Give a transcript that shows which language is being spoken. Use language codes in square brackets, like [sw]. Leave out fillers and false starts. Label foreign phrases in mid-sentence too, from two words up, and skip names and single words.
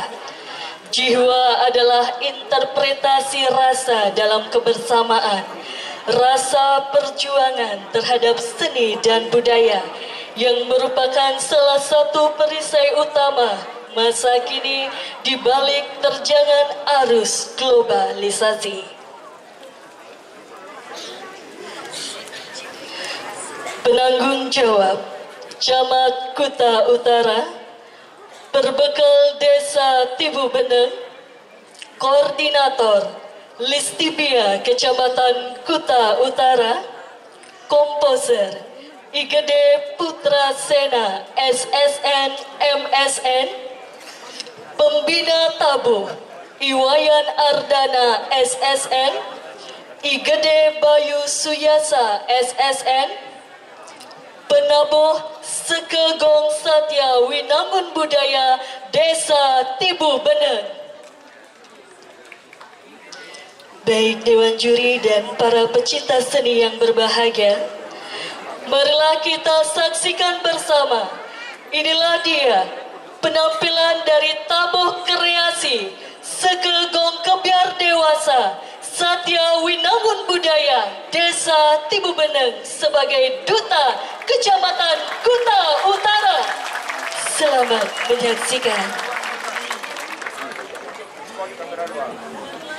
[id] Jiwa adalah interpretasi rasa dalam kebersamaan, rasa perjuangan terhadap seni dan budaya yang merupakan salah satu perisai utama masa kini di balik terjangan arus globalisasi. Penanggung jawab Camat Kuta Utara, Perbekal Desa Tibu Beneng, Koordinator Listibia Kecamatan Kuta Utara, Komposer Igede Putra Sena SSN MSN, Pembina Tabuh Iwayan Ardana SSN, Igede Bayu Suyasa SSN, Penabuh Sekegong Satya Winangun Budaya Desa Tibu Beneng. Baik Dewan Juri dan para pecinta seni yang berbahagia, marilah kita saksikan bersama. Inilah dia penampilan dari tabuh kreasi Sekegong Kebiar Dewasa Satya Winangun Budaya Desa Tibu Beneng sebagai Duta Kecamatan Kuta Utara. Selamat menyaksikan.